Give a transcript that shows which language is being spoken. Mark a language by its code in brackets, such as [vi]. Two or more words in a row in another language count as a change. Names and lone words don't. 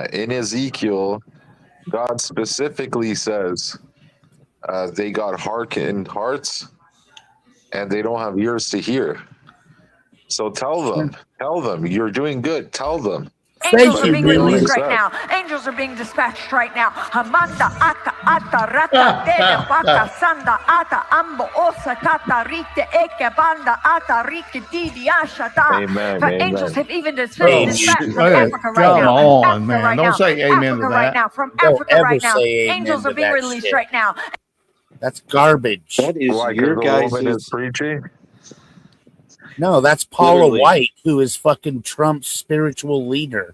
[en] In Ezekiel, God specifically says they got hardened hearts and they don't have ears to hear. So tell them, you're doing good. Tell them. Angels are But being they don't released right accept. now. Angels are being dispatched right now. Hamanda aka ata rata dede waka sanda ata ambo osa kata rite eke banda ata rike didi ashata. Amen. For Amen. angels have even been Oh, dispatched from hey, Africa right come now. on, Africa man. right Don't now. say amen to Africa right that. now. From Don't Africa ever right now. say amen Angels to are being that released shit. right now. That's garbage. That is Why? your Because the woman is guys' preaching? No, that's Paula Literally. White, who is fucking Trump's spiritual leader.